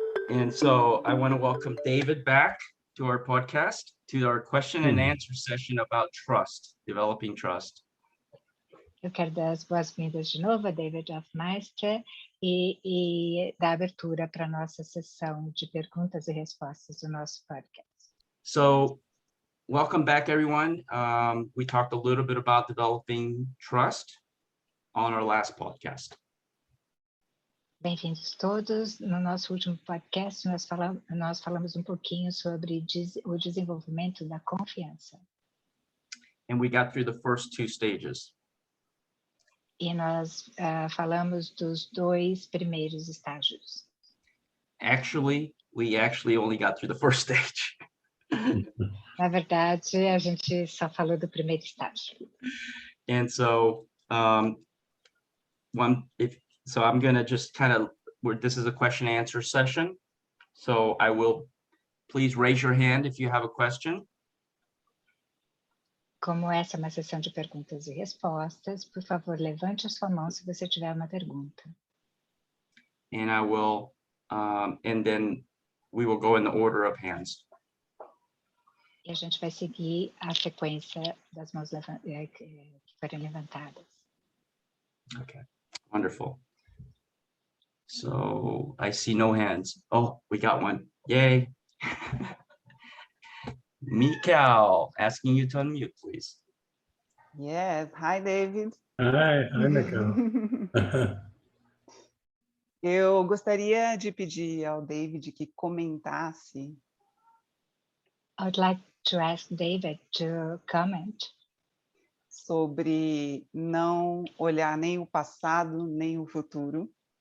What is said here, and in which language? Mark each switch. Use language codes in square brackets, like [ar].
[en] And so I want to welcome David back to our podcast, to our question and answer session about trust, developing trust. [pt] Eu quero dar as boas-vindas de novo a David Hoffmeister e dar abertura para a nossa sessão de perguntas e respostas do nosso podcast. [en] So welcome back, everyone. We talked a little bit about developing trust on our last podcast. [pt] Bem-vindos todos. No nosso último podcast, nós falamos um pouquinho sobre o desenvolvimento da confiança. [en] And we got through the first two stages. [pt] E nós falamos dos dois primeiros estágios. [en] Actually, we only got through the first stage. [pt] Na verdade, a gente só falou do primeiro estágio. [en] And so, I'm going to just this is a question and answer session. So I will, please raise your hand if you have a question. [pt] Como essa é uma sessão de perguntas e respostas, por favor, levante a sua mão se você tiver uma pergunta. [en] And I will, and then we will go in the order of hands. [pt] E a gente vai seguir a sequência das mãos que forem levantadas. [en] Okay, wonderful. So I see no hands. Oh, we got one. Yay. Mikael, asking you to unmute, please. Yes. Hi, David. Hi, Mikael. [pt] Eu gostaria de pedir ao David que comentasse [en] I would like to ask David to comment [pt] sobre não olhar nem o passado, nem o futuro,